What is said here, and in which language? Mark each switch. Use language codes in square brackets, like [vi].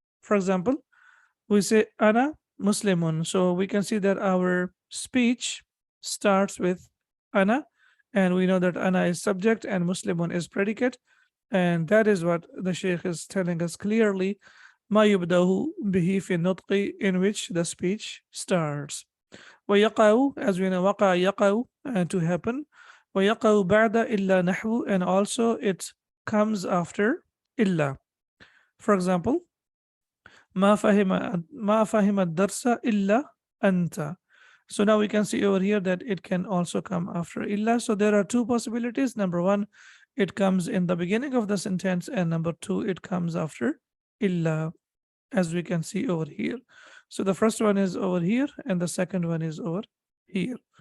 [en] For example, we say [ar] ana muslimun, [en] so we can see that our speech starts with ana, and we know that ana is subject and muslimun is predicate, and that is what the sheikh is telling us clearly, [ar] ma yubdahu bihi fi nutqi, [en] in which the speech starts. [ar] ويقع, [en] as we know, [ar] وقع يقع, [en] to happen. [ar] ويقع بعد إلا نحو, [en] and also it comes after إلا. For example, [ar] ما فهم الدرس إلا أنت. [en] So now we can see over here that it can also come after illa. So there are two possibilities. Number one, it comes in the beginning of the sentence, and number two, it comes after illa, as we can see over here. So the first one is over here, and the second one is over here.